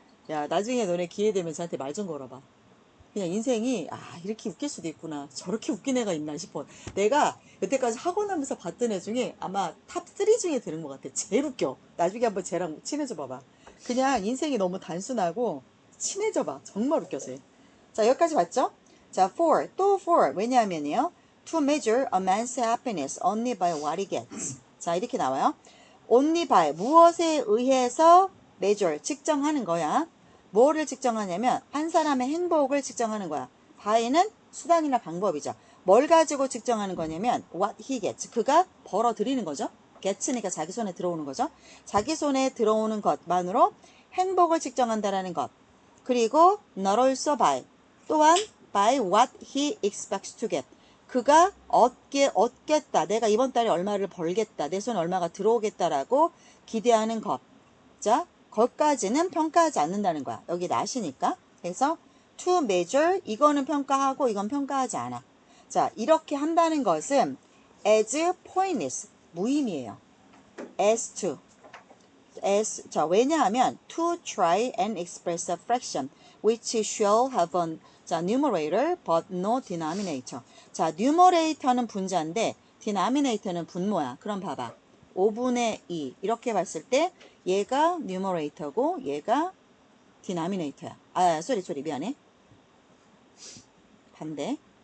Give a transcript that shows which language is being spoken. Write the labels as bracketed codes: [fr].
[ko] 야, 나중에 너네 기회 되면 저한테 말 좀 걸어봐. 그냥 인생이 이렇게 웃길 수도 있구나, 저렇게 웃긴 애가 있나 싶어. 내가 여태까지 학원 하면서 봤던 애 중에 아마 탑3 중에 드는 것 같아. 제일 웃겨. 나중에 한번 쟤랑 친해져 봐봐. 그냥 인생이 너무 단순하고 친해져 봐. 정말 웃겨서. 자, 여기까지 봤죠? 자, for, 또 for. [en] 왜냐하면요, to measure a man's happiness only by what he gets. [ko] 자, 이렇게 나와요. only by, 무엇에 의해서 measure, 측정하는 거야. 뭐를 측정하냐면 한 사람의 행복을 측정하는 거야. by는 수단이나 방법이죠. 뭘 가지고 측정하는 거냐면 what he gets, 그가 벌어들이는 거죠. gets니까 자기 손에 들어오는 거죠. 자기 손에 들어오는 것만으로 행복을 측정한다라는 것. 그리고 not also by, 또한 by what he expects to get, 그가 얻겠다, 내가 이번 달에 얼마를 벌겠다, 내 손에 얼마가 들어오겠다라고 기대하는 것. 자, 거기까지는 평가하지 않는다는 거야. 여기 not이니까. 그래서 to measure, 이거는 평가하고 이건 평가하지 않아. 자, 이렇게 한다는 것은 as pointless, 무의미해요. [en] as to, 자, 왜냐하면 to try and express a fraction, which shall have a 자, numerator but no denominator. [ko] 자, numerator는 분자인데 denominator는 분모야. 그럼 봐봐. 5분의 2 이렇게 봤을 때 얘가 numerator고 얘가 denominator야. 아, 쏘리 미안해. 반대.